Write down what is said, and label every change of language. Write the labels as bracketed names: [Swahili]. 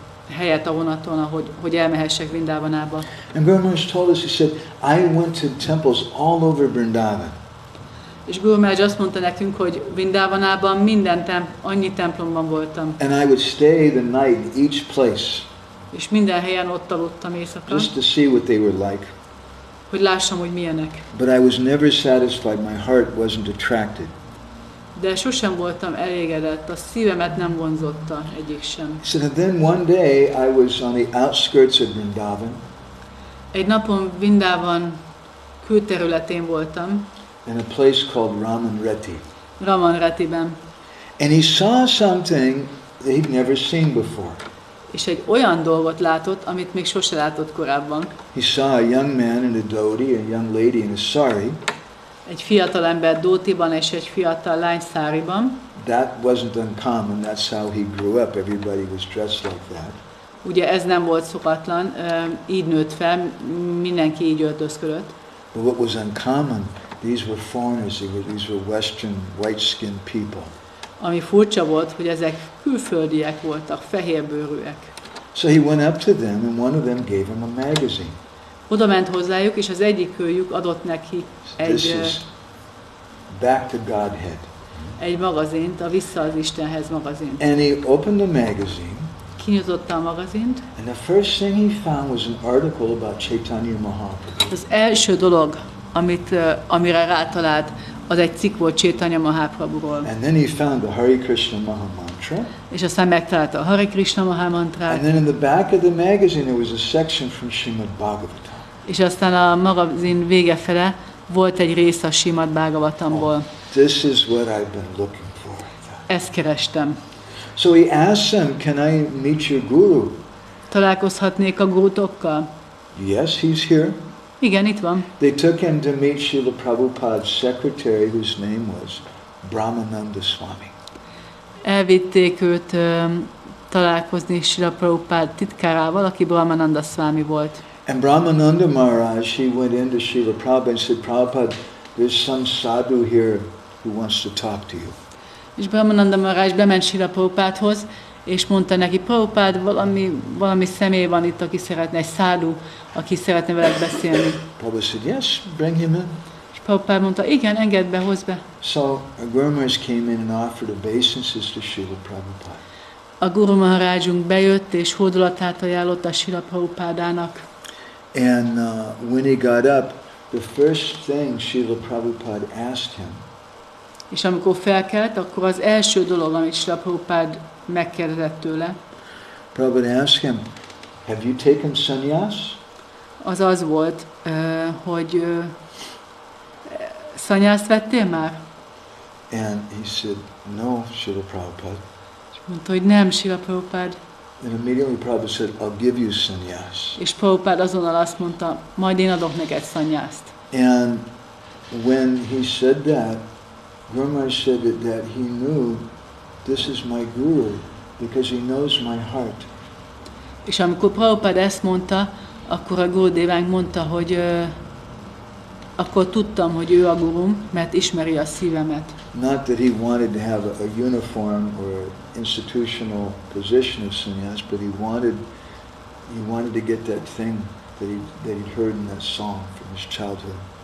[Hungarian] helyet a vonaton, hogy elmehessek Vrindávanába. [English] And Gour Maharaj told us, he said, I went to temples all over Vrindavan. [Hungarian] És Gour Maharaj azt mondta nekünk, hogy Vrindávanában annyi templomban voltam. [English] And I would stay the night each place. [Hungarian] És minden helyen ott aludtam éjszaka. [English] Just to see what they were like. [Hungarian] Hogy lássam, hogy milyenek. [English] But I was never satisfied. My heart wasn't attracted. [Hungarian] De sosem voltam elégedett, a szívemet nem vonzotta egyik sem. [English] So then one day I was on the outskirts of Vrindavan. [Hungarian] Egy napon Vrindavan külterületén voltam. [English] In a place called Ramanreti. [Hungarian] Ramanretiben. [English] And he saw something that he'd never seen before. [Hungarian] És egy olyan dolgot látott, amit még sose látott korábban. [English] He saw a young man in a dhoti, a young lady in a sari. [Hungarian] Egy fiatal ember dhótiban és egy fiatal lány száriban. [English] That wasn't uncommon. That's how he grew up. Everybody was dressed like that. [Hungarian] Ugye ez nem volt szokatlan, így nőtt fel, mindenki így öltözködött. [English] But what was uncommon, these were foreigners. These were Western, white-skinned people. [Hungarian] Ami furcsa volt, hogy ezek külföldiek voltak, fehérbőrűek. [English] So he went up to them, and one of them gave him a magazine. [Hungarian] Oda ment hozzájuk, és az egyikőjük adott neki [English] This is Back to Godhead. [Hungarian] egy magazint, a Vissza az Istenhez magazint. [English] And he opened the magazine. [Hungarian] Kinyitotta a magazint. [English] And the first thing he found was an article about Chaitanya Mahaprabhu. [Hungarian] Az első dolog, amire rátalált, az egy cikk volt Chaitanya Mahaprabhuról. [English] And then he found the Hare Krishna Maha Mantra. [Hungarian] És aztán megtalálta a Hare Krishna Maha Mantrát. [English] And then in the back of the magazine there was a section from Srimad Bhagavatam. [Hungarian] És aztán a magazin vége fele volt egy rész a Srimad Bhagavatamból. [English] This is what I've been looking for. [Hungarian] Ezt kerestem. [English] So he asked them, can I meet your guru? [Hungarian] Találkozhatnék a gurutokkal? [English] Yes, he's here. [Hungarian] Igen, itt van. [English] They took him to meet Srila Prabhupada's secretary, whose name was Brahmananda Swami. [Hungarian] Elvitték őt találkozni Srila Prabhupada titkárával, aki Brahmananda Swami volt. [English] And Brahmananda Maharaj, he went into Srila Prabhupada and said, Prabhupada, there's some sadhu here who wants to talk to you. [Hungarian] És Brahmananda Maharaj bement Srila Prabhupádhoz, és mondta neki, Prabhupád, valami személy van itt, aki szeretne, egy szádu, aki szeretne veled beszélni. [English] Prabhupada said, yes, bring him in. [Hungarian] És Prabhupád mondta, igen, engedd be, hozd be. [English] So Gour Maharaj came in and offered obeisances to Srila Prabhupada. [Hungarian] A Guru Maharajunk bejött, és hódolatát ajánlott a Srila Prabhupádának. [English] And when he got up, the first thing Srila Prabhupada asked him, [Hungarian] És amikor felkelt, akkor az első dolog, amit Srila Prabhupád megkérdezett tőle, [English] Prabhupada asked him, have you taken sannyas? [Hungarian] az az volt, hogy szanyászt vettél már? [English] And he said, no, Srila Prabhupada. [Hungarian] És mondta, hogy nem, Srila Prabhupád. [English] And immediately Prabhupada said, I'll give you sannyas. [Hungarian] És Prabhupád azonnal azt mondta, majd én adok neked szanyászt. [English] And when he said that, Gour Maharaj said that he knew this is my guru because he knows my heart. [Hungarian] És amikor Prabhupád ezt mondta, akkor a Gurudevánk mondta, hogy akkor tudtam, hogy ő a gurum, mert ismeri a szívemet. [English] Not that he wanted to have a uniform or institutional position of sannyas, but he wanted to get that thing that he'd heard in that song from his childhood.